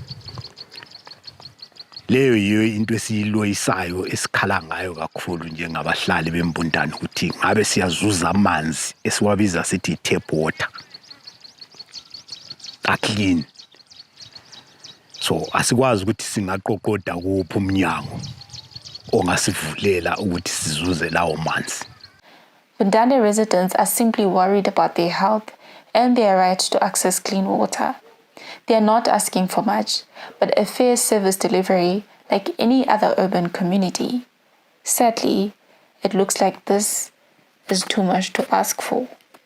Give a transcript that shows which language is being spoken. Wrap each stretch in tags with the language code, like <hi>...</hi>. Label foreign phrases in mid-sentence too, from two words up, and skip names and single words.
<nd>Leyo yiyo into esiyiloyisayo esikhala ngayo kakhulu njengabahlali bembundane ukuthi ngabe siyazuza amanzi esiwabiza sithi</nd> <en>tap water</en> <nd>aclean. So asikwazi ukuthi singaqoqoda kuphi umnyango ongasivulela ukuthi sizuze lawo manzi.</nd> <en>Mbundane residents are simply worried about their health and their right to access clean water. They are not asking for much, but a fair service delivery like any other urban community. Sadly, it looks like this is too much to ask for.</en>